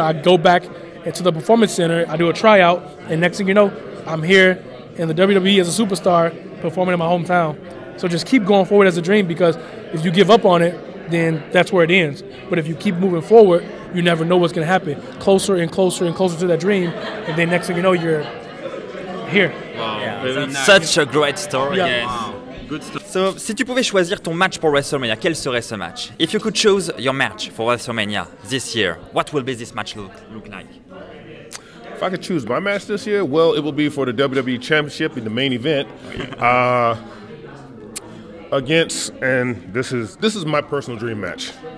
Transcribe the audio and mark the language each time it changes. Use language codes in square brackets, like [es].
[en] I go back into the Performance Center, I do a tryout, and next thing you know, I'm here in the WWE as a superstar performing in my hometown. So just keep going forward as a dream because if you give up on it, then that's where it ends. But if you keep moving forward, you never know what's going to happen. Closer and closer and closer to that dream, and then next thing you know, you're here. Wow. Yeah, such a great story. Yeah. Yes. Wow. Good story. [fr] So, si tu pouvais choisir ton match pour WrestleMania, quel serait ce match? [en] If you could choose your match for WrestleMania this year, what will be this match look like? If I could choose my match this year, well, it will be for the WWE Championship in the main event. Against, and this is my personal dream match.